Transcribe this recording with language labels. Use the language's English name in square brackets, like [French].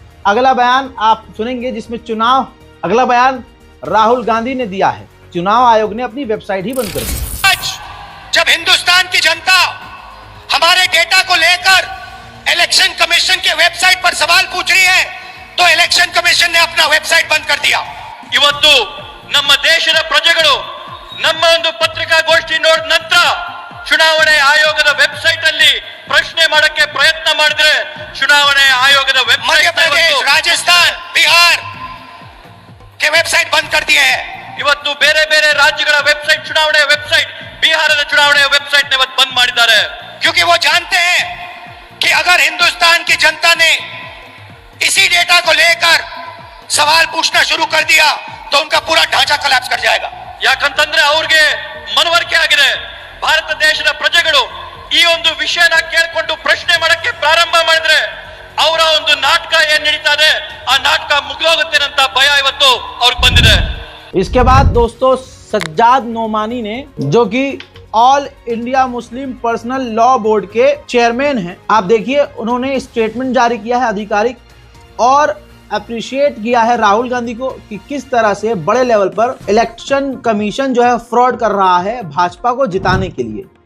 [Hindi] अगला बयान आप सुनेंगे जिसमें अगला बयान राहुल गांधी ने दिया है। चुनाव आयोग ने अपनी वेबसाइट ही बंद कर दी। आज जब हिंदुस्तान की जनता हमारे डेटा को लेकर इलेक्शन कमीशन के वेबसाइट पर सवाल पूछ रही है, तो इलेक्शन कमीशन ने अपना वेबसाइट बंद कर दिया। [Kannada] ಇವತ್ತು ನಮ್ಮ ದೇಶದ ಪ್ರಜೆಗಳು ನಮ್ಮ ಒಂದು ಪತ್ರಿಕಾಗೋಷ್ಠಿ ನೋಡಿದ ನಂತರ ಚುನಾವಣೆ ಆಯೋಗದ ವೆಬ್ಸೈಟ್ ಅಲ್ಲಿ ಪ್ರಶ್ನೆ ಮಾಡಕ್ಕೆ ಪ್ರಯತ್ನ ಮಾಡಿದ್ರೆ ಚುನಾವಣೆ ಆಯೋಗದ ವೆಬ್ಸೈಟ್ ಮಧ್ಯಪ್ರದೇಶ, ರಾಜಸ್ಥಾನ್, ಬಿಹಾर [Hindi] के वेबसाइट बंद कर दिए हैं। [Kannada] ಇವತ್ತು ಬೇರೆ ಬೇರೆ ರಾಜ್ಯಗಳ ವೆಬ್ಸೈಟ್, ಚುನಾವಣೆ ವೆಬ್ಸೈಟ್, ಬಿಹಾರದ ಚುನಾವಣೆ ವೆಬ್ಸೈಟ್ ने बंद ಮಾಡಿದ್ದಾರೆ। [Hindi] क्योंकि वो जानते हैं कि अगर हिंदुस्तान की जनता ने इसी डेटा को लेकर सवाल पूछना शुरू कर दिया तो उनका पूरा ढांचा कोलैप्स कर जाएगा। [Kannada] ಯಾಕಂತಂದ್ರೆ ಅವ್ರಿಗೆ ಮನವರಿಕೆ ಆಗಿದೆ, ಭಾರತ ದೇಶದ ಪ್ರಜೆಗಳು ಈ ಒಂದು ವಿಷಯನ ಕೇಳಿಕೊಂಡು ಪ್ರಶ್ನೆ ಮಾಡಕ್ಕೆ ಪ್ರಾರಂಭ ಮಾಡಿದ್ರೆ ಅವರ ಒಂದು ನಾಟಕ ಏನ್ ನಡೀತಾ ಇದೆ ಆ ನಾಟಕ ಮುಗಿದೋಗುತ್ತೆ ಅಂತ ಭಯ ಇವತ್ತು ಅವ್ರಿಗೆ ಬಂದಿದೆ। [Hindi] इसके बाद दोस्तों सज्जाद नोमानी ने, जो कि all India Muslim personal law board के चेयरमैन हैं, आप देखिए उन्होंने स्टेटमेंट जारी किया है आधिकारिक, और अप्रिशिएट किया है राहुल गांधी को कि किस तरह से बड़े लेवल पर इलेक्शन कमीशन जो है फ्रॉड कर रहा है भाजपा को जिताने के लिए।